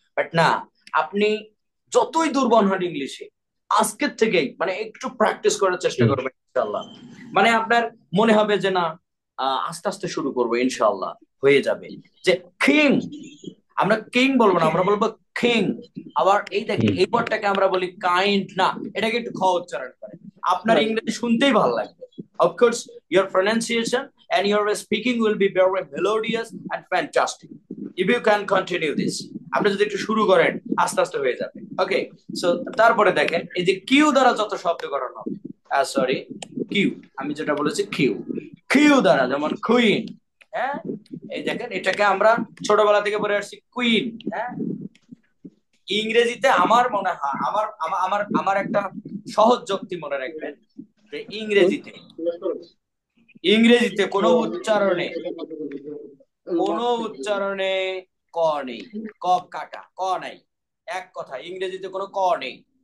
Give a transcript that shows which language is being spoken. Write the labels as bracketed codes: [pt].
[bn] But না, আপনি যতই দুর্বল হন ইংলিশে, আজকের থেকেই মানে একটু প্র্যাকটিস করার চেষ্টা করবেন, ইনশাল্লাহ মানে আপনার মনে হবে যে না, আস্তে আস্তে শুরু করবো, ইনশাল্লাহ হয়ে যাবে। যে কিং, আমরা কিং বলবো না, আমরা বলবো কিং। আবার এই দেখেন এই ওয়ার্ডটাকে আমরা বলি কাইন্ড, না এটাকে একটু খ উচ্চারণ করেন, আপনার ইংরেজি শুনতেই ভালো লাগবে। [en] Of course, your pronunciation and your speaking will be very melodious and fantastic if you can continue this. [bn] আপনি যদি একটু শুরু করেন, আস্তে আস্তে হয়ে যাবে। ওকে, সো তারপরে দেখেন এই যে কিউ দ্বারা যত শব্দ গঠন হবে, সরি কিউ, আমি যেটা বলেছি কিউ, কিউ দ্বারা যেমন কুইন। হ্যাঁ, এই দেখেন এটাকে আমরা ছোটবেলা থেকে পড়ে আসছি কুইন। হ্যাঁ, ইংরেজিতে আমার মনে হয়, আমার আমার আমার আমার একটা সহজ যুক্তি মনে রাখবেন যে ইংরেজিতে, ইংরেজিতে কোনো উচ্চারণে, কোনো উচ্চারণে ক নেই, ক কাটা, ক নাই, এক কথা ইংরেজিতে কোনো ক নেই।